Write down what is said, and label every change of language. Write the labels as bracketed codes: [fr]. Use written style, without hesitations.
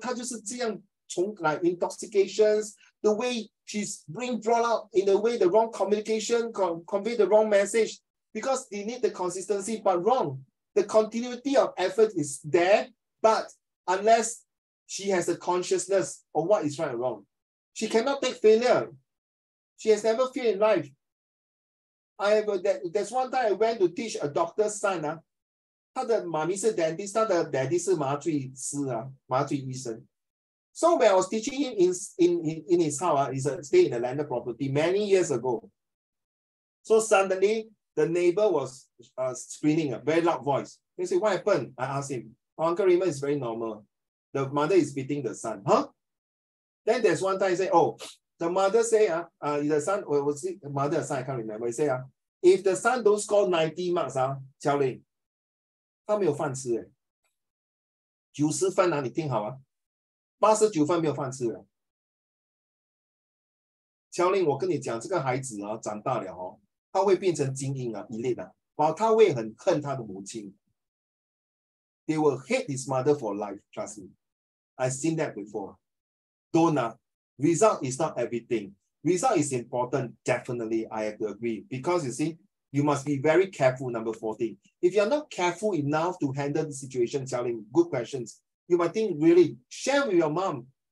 [zh] 她就是这样从 [en] like intoxications, the way she's being brought out in the way the wrong communication, convey the wrong message because they need the consistency, but wrong. The continuity of effort is there, but unless she has a consciousness of what is right and wrong, she cannot take failure. She has never failed in life. There's one time I went to teach a doctor's son. [zh] 他的妈咪是 dentist, 他的 daddy 是麻醉师麻醉医生。 [en] So when I was teaching him in his house, he's stay in the landed property many years ago. So suddenly the neighbor was screaming, a very loud voice. He said, what happened? I asked him. Oh, Uncle Raymond, is very normal. The mother is beating the son. Huh? Then there's one time he said, oh, the mother say, the son, or was it the mother or son, I can't remember. He said, if the son don't score 90 marks, Qiao Ling, [zh] 他没有饭吃哎，90分你听好89分没有饭吃了。 Qiao Ling，我跟你讲，这个孩子长大了他会变成精英elite他会很恨他的母亲。 [en] They will hate his mother for life, trust me. I've seen that before. Don't result is not everything. Result is important, definitely, I have to agree. Because you see, you must be very careful, number 14. If you're not careful enough to handle the situation, Xiaoling, good questions, you might think, really, share with your mom.